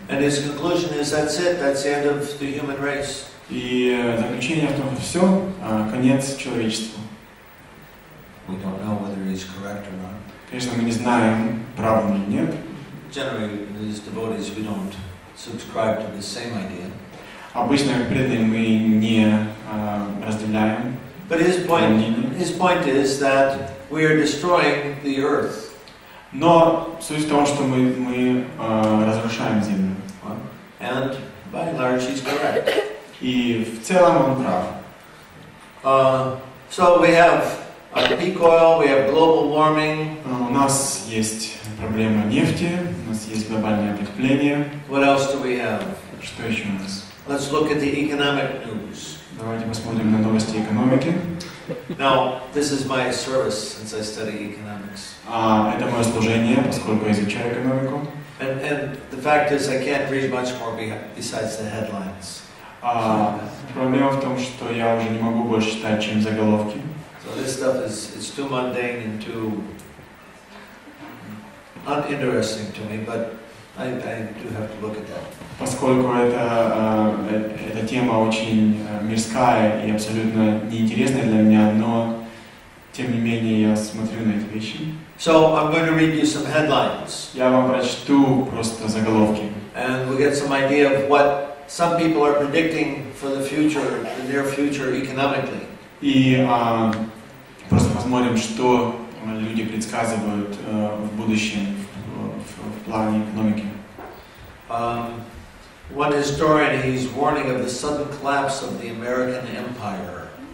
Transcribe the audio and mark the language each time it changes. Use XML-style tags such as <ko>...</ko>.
<en>And his conclusion is that's it, that's the end of the human race.</en> <ru>И заключение в том, что все, конец человечеству.</ru> <en>We don't know whether he's correct or not.</en> <ru>Конечно, мы не знаем, прав он или нет.</ru> <en>Generally, as devotees, we don't subscribe to the same idea.</en> <ru>Обычно, как преданные, мы не разделяем.</ru> <en>But his point is that we are destroying the earth.</en> <ru>Но суть в том, что мы разрушаем землю.</ru> <en>And by and large, he's correct.</en> <ru>И в целом он прав.</ru> <en>So we have peak oil, we have global warming.</en> <ru>У нас есть проблема нефти, у нас есть глобальное потепление.</ru> <en>What else do we have?</en> <ru>Что еще у нас?</ru> <en>Let's look at the economic news.</en> <ru>Давайте посмотрим на новости экономики.</ru> <en>Now, this is my service since I study economics.</en> <ru>Это мое служение, поскольку я изучаю экономику.</ru> <en>And the fact is, I can't read much more besides the headlines.</en> <ru>Проблема в том, что я уже не могу больше читать, чем заголовки.</ru> <en>So this stuff it's too mundane and too uninteresting to me, but I do have to look at that.</en> <ru>Поскольку эта тема очень мирская и абсолютно неинтересная для меня, но тем не менее я смотрю на эти вещи.</ru> <en>So I'm going to read you some headlines.</en> <ru>Я вам прочту просто заголовки.</ru> <en>And we'll get some idea of what some people are predicting for the future, the near future economically.</en> <ru>И просто посмотрим, что люди предсказывают в будущем в плане экономики.</ru> <en>One historian, he's warning of the sudden collapse of the American empire.</en>